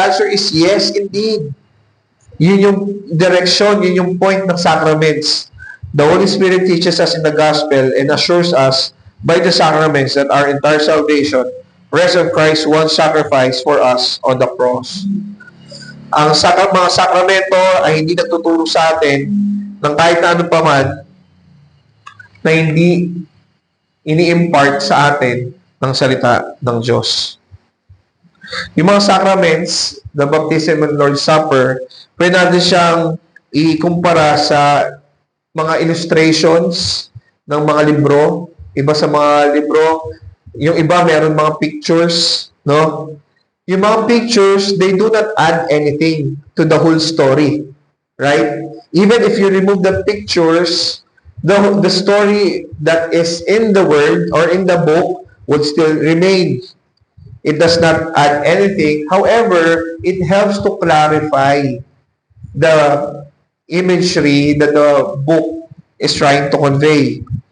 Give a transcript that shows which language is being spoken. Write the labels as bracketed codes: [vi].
[en] The answer is yes, indeed. [tl] Yun yung direction, yun yung point ng sacraments. [en] The Holy Spirit teaches us in the gospel and assures us by the sacraments that our entire salvation rests on Christ's one sacrifice for us on the cross. [tl] Ang mga sakramento ay hindi nagtuturo sa atin ng kahit na ano pa man na hindi ini-impart sa atin ng salita ng Diyos. Yung mga sacraments, [en] the baptism and Lord's Supper, [tl] pwede natin siyang ikumpara sa mga illustrations ng mga libro. Iba sa mga libro, yung iba meron mga pictures, no? Yung mga pictures, [en] they do not add anything to the whole story, right? Even if you remove the pictures, the story that is in the word or in the book would still remain. It does not add anything. However, it helps to clarify the imagery that the book is trying to convey.